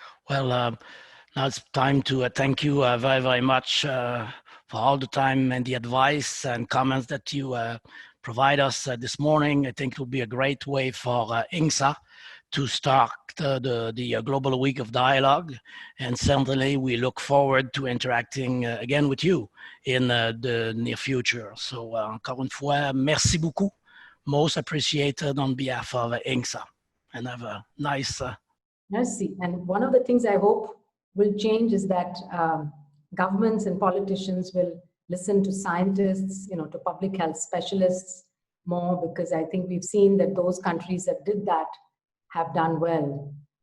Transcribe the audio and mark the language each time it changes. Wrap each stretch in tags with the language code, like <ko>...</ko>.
<en>Well, now it's time to thank you very, very much for all the time and the advice and comments that you provide us this morning. I think it will be a great way for INGSA to start the Global Week of Dialogue. And certainly we look forward to interacting again with you in the near future.</en> <fr>So encore une fois, merci beaucoup.</fr> <en>Most appreciated on behalf of INGSA. And have a nice...</en> <fr>Merci.</fr> <en>And one of the things I hope will change is that governments and politicians will listen to scientists, to public health specialists more, because I think we've seen that those countries that did that have done well.</en>